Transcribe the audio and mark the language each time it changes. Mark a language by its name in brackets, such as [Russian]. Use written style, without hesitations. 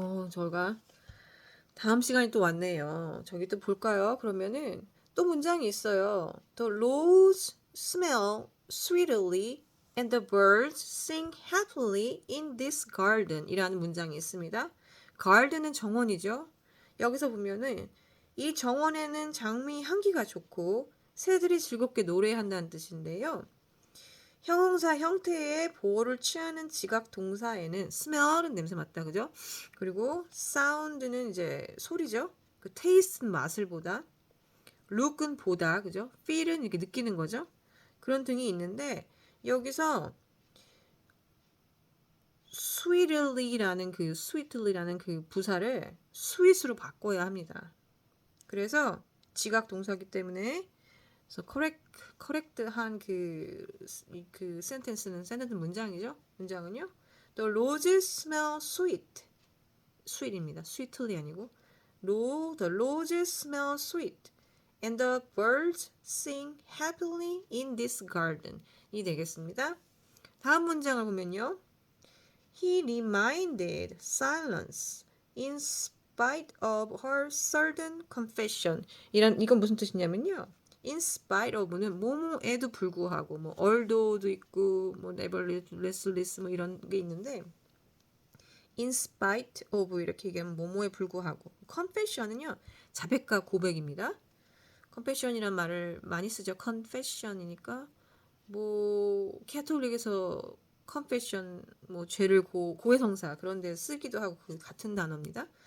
[Korean] 저희가 다음 시간이 또 왔네요. 저기 또 볼까요? 그러면은 또 문장이 있어요. [English] The rose smell sweetly and the birds sing happily in this garden [Korean] 이라는 문장이 있습니다. garden은 정원이죠. 여기서 보면은 이 정원에는 장미 향기가 좋고 새들이 즐겁게 노래한다는 뜻인데요. 형용사 형태의 보호를 취하는 지각 동사에는 smell은 냄새 맡다, 그죠? 그리고 sound는 이제 소리죠. 그 taste는 맛을 보다, look은 보다, 그죠? feel은 이렇게 느끼는 거죠. 그런 등이 있는데 여기서 sweetly라는 그 부사를 sweet으로 바꿔야 합니다. 그래서 지각 동사기 때문에 그래서 correct한 그 센텐스 문장이죠. 문장은요. [English] The roses smell sweet. sweet입니다. sweetly [Korean] 아니고 [English] the roses smell sweet. And the birds sing happily in this garden. [Korean] 이 되겠습니다. 다음 문장을 보면요. [English] He reminded silence in spite of her sudden confession. [Korean] 이건 무슨 뜻이냐면요. in spite of는 뭐뭐에도 불구하고 뭐 although도 있고 뭐 nevertheless 뭐 이런 게 있는데 in spite of 이렇게 얘기하면 뭐뭐에 불구하고 confession은요. 자백과 고백입니다. confession이란 말을 많이 쓰죠. confession이니까 뭐 캐톨릭에서 confession 뭐 죄를 고해성사 그런 데 쓰기도 하고 그 같은 단어입니다.